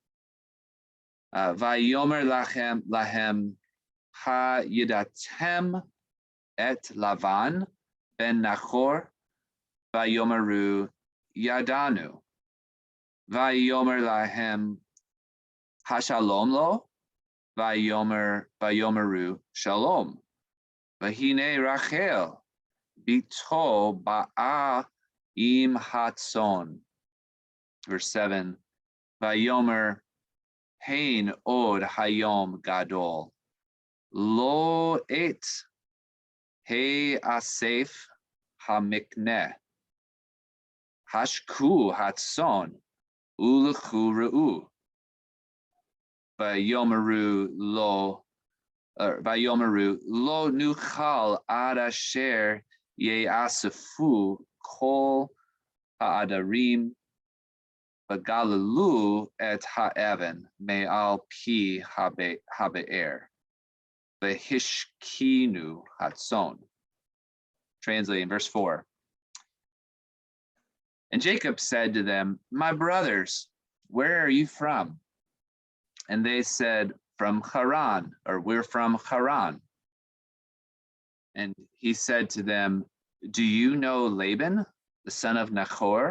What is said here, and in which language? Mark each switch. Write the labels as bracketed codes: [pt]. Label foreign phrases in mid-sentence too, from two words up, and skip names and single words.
[he] ויאמר להם הידעתם את לבן בן נחור ויאמרו ידענו ויאמר להם השלום לו ויאמרו שלום והנה רחל בתו באה עם הצאן. Verse 7, ויאמר הן עוד היום גדול, לא עת האסף המקנה השקו הצאן ולכו רעו. ויאמרו לא נוכל עד אשר יאספו כל העדרים וגללו את האבן מעל פי הבאר והשקינו הצאן. [en] Translating verse 4. And Jacob said to them, my brothers, where are you from? And they said, from Haran, or we're from Haran. And he said to them, do you know Laban, the son of Nachor?